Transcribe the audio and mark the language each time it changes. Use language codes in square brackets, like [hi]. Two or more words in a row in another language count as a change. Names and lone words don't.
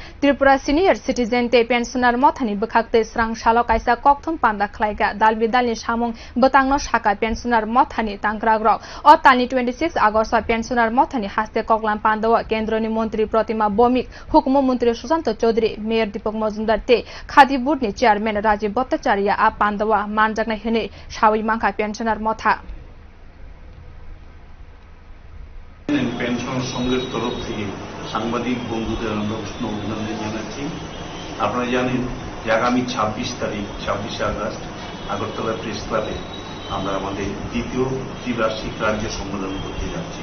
[trp] त्रिपुरा [en] senior citizen [trp] ते पेंशनर मथानि बखाक्ते स्रां सालो काइसा कक्थम पान्दा खलाइगा दाल बिदालनि सामुं बतांनो साका पेंशनर मथानि तांग्राग्रक अ तालनि 26 आगस्ट पेंशनर मथानि हास्ते ककलाम पान्दव केन्द्रनि मन्त्री प्रतिमा बमिक हुकुम मन्त्री सुशान्त चौधरी मेयर दीपक मजुमदार ते खादी बोर्डनि चेयरमैन राजीव भट्टाचार्य आ पान्दव मानजागनाय हिने सावै मांखा पेंशनर मथा [bn] পেনশন সংঘের তরফ থেকে সাংবাদিক বন্ধুদের আমরা উষ্ণ অভিনন্দন জানাচ্ছি। আপনারা জানেন যে আগামী 26 তারিখ 26 আগস্ট আগরতলা প্রেস ক্লাবে আমরা আমাদের দ্বিতীয় ত্রিবার্ষিক রাজ্য সম্মেলন করতে যাচ্ছি।